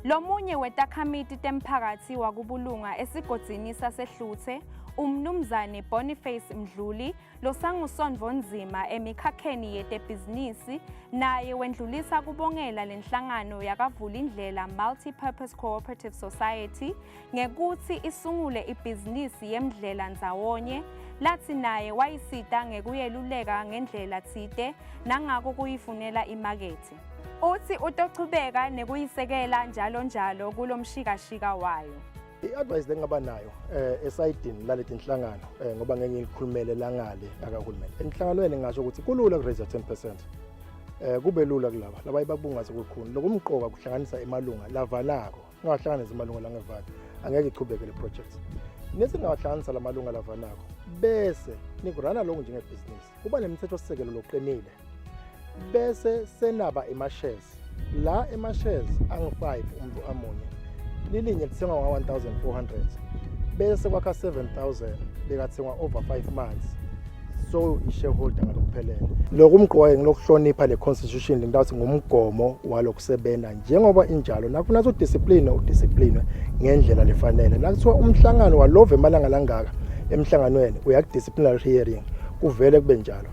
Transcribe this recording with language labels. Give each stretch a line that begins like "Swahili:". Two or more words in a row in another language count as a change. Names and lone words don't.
Swati: Lomunye wetakhamiti temphakathi wakubulunga esigodini saseHluthe umnumzane Boniface Mdluli losangusondvo nzima emikhakheni yetebhizinisi naye wendlulisa kubongela lenhlangano yakavula indlela Multi-Purpose Cooperative Society ngekuthi isungule ibhizinisi yemdlela ndzawonye lathi naye wayisita ngekuyeluleka ngendlela tsite nangako kuyifunela imakethe. Uthi utochubeka nekuyisekela njalo kulomshikashika wayo. I-advice lengaba nayo esayidini laleti inhlangano ngoba ngeke ngilikhulumele langale akahulumeni. Enhlanganweni ngisho ukuthi kulula ku-raise 10%. Kube lula kulaba laba ibabungaze kukhulu. Lokumqoka kuhlanganisa emalunga lavanako. Ngahlanganisa emalunga langevali. Angeke ichubeke le project. Nese ngahlanganisa lamalunga lavanako bese nikurana lonke njengebhizinisi. Kuba nemithetho sisekelo loqinile. Bese senaba ema-shares. La ema-shares angu-5 umuntu amunye. Lilinye lithengwa nga-1,400 bese kwakha 7,000 bekathengwa
English: over 5 months
Swati: so i-shareholder ngalokuphelele. Lokhu umqoka ngilokuhlonipha le constitution ngitawuthi ngumgomo walokusebenza njengoba injalo nakufuna udiscipline ngendlela lefanele. La kuthiwa umhlangano walove emalanga langaka emhlanganweni uyakudisciplinary hearing kuvele kube njalo.